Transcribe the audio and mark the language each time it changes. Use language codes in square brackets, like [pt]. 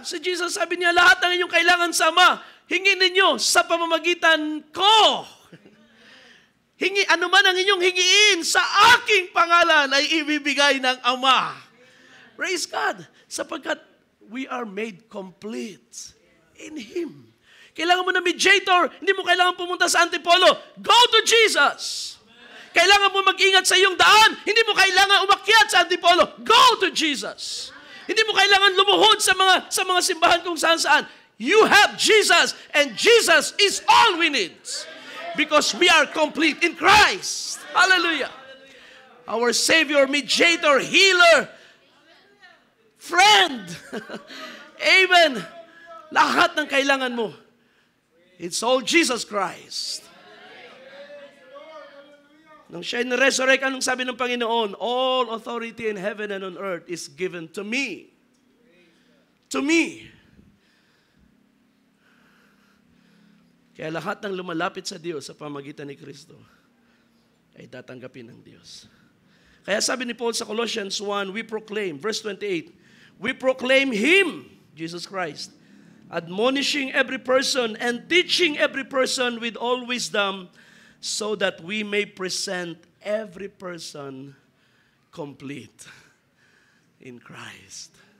[tl] Si Jesus sabi niya, lahat ng inyong kailangan sa Ama, hingin ninyo sa pamamagitan ko. Ano man ang inyong hingiin sa aking pangalan ay ibibigay ng Ama. [en] Praise God. Sapagkat we are made complete in Him. [tl] Kailangan mo na mediator, hindi mo kailangan pumunta sa Antipolo. [en] Go to Jesus. [tl] Kailangan mo mag-ingat sa iyong daan, hindi mo kailangan umakyat sa Antipolo. [en] Go to Jesus. [tl] Hindi mo kailangan lumuhod sa mga simbahan kung saan-saan. [en] You have Jesus, and Jesus is all we need. Because we are complete in Christ. Hallelujah. Our Savior, mediator, healer, friend. Amen. [tl] Lahat ng kailangan mo, [en] it's all Jesus Christ. [tl] Nung siya na-resurrect, anong sabi ng Panginoon? [en] All authority in heaven and on earth is given to me. To me. [tl] Kaya lahat ng lumalapit sa Diyos sa pamagitan ni Kristo ay tatanggapin ng Diyos. Kaya sabi ni Paul sa [en] Colossians 1, we proclaim, verse 28, we proclaim Him, Jesus Christ, admonishing every person and teaching every person with all wisdom, so that we may present every person complete in Christ.